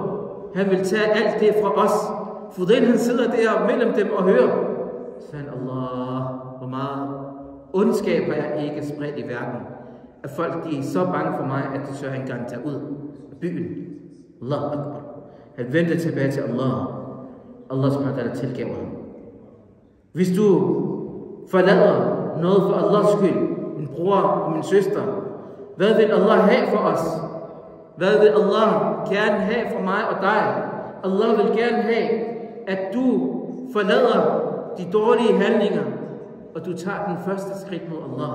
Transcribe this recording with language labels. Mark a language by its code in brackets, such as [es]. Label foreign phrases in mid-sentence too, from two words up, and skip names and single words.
[da] Han vil tage alt det fra os. Fudail han sidder der mellem dem og hører. Så sagde han, Allah, hvor meget ondskab har jeg ikke spredt i verden. At folk de er så bange for mig, at de tør engang tage ud af byen. [ar] Allah Akbar. [da] Han vendte tilbage til Allah. [ar] Allah subhanahu wa ta'ala [da] tilgav ham. Hvis du forlader noget for Allahs skyld, min bror og min søster, hvad vil Allah have for os? Hvad vil Allah gerne have for mig og dig? Allah vil gerne have, at du forlader de dårlige handlinger, og du tager den første skridt mod Allah.